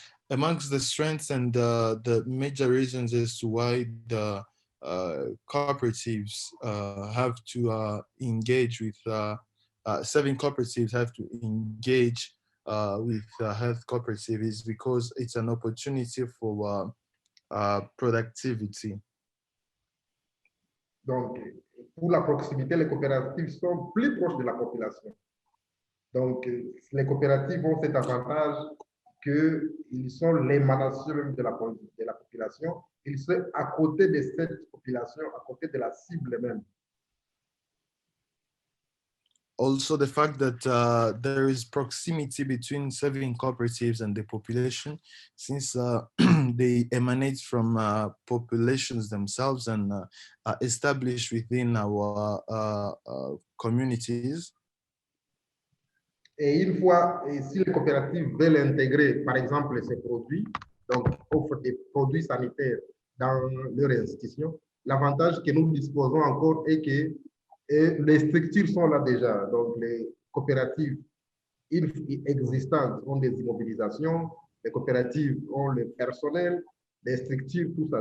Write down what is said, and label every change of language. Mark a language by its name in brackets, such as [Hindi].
[English] Amongst the strengths and the major reasons as to why the cooperatives have to engage with saving cooperatives have to engage with health cooperative is because it's an opportunity for productivity. [French] Donc, pour la proximité, les coopératives sont plus proches de la population. Donc, les coopératives ont cet avantage qu'ils sont l'émanation de la population. Ils sont à côté de cette population, à côté de la cible même. [English] Also, the fact that there is proximity between saving cooperatives and the population, since they emanate from populations themselves and established within our communities. [French] Et une fois, si les coopératives veulent intégrer, par exemple, ces produits, donc offrent des produits sanitaires dans leur institution, l'avantage que nous disposons encore est que les structures sont là déjà. Donc, les coopératives existantes ont des immobilisations, les coopératives ont le personnel, les structures, tout ça.